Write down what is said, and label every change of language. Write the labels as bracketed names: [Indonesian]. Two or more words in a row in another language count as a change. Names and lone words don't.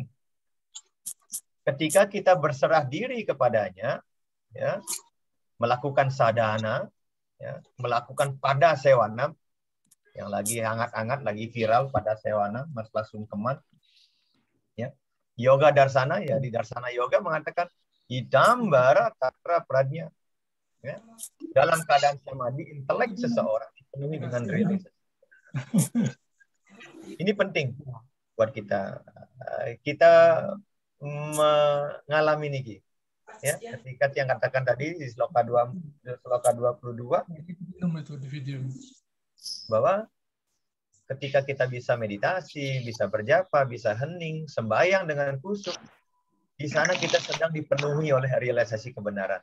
[Indonesian] Ketika kita berserah diri kepadanya, ya, melakukan sadhana, ya, melakukan pada sewana, yang lagi hangat-hangat, lagi viral pada sewana, masalah sungkeman, ya, yoga darsana, ya di darsana yoga mengatakan [Sanskrit] इदम्बरा तत्र प्रज्ञा, [Indonesian] ya, dalam keadaan samadhi intelek seseorang dipenuhi dengan realisasi. Ini penting buat kita. Kita mengalami ini, ya, ketika yang katakan tadi di sloka 22 bahwa ketika kita bisa meditasi, bisa berjapa, bisa hening, sembahyang dengan khusyuk, di sana kita sedang dipenuhi oleh realisasi kebenaran.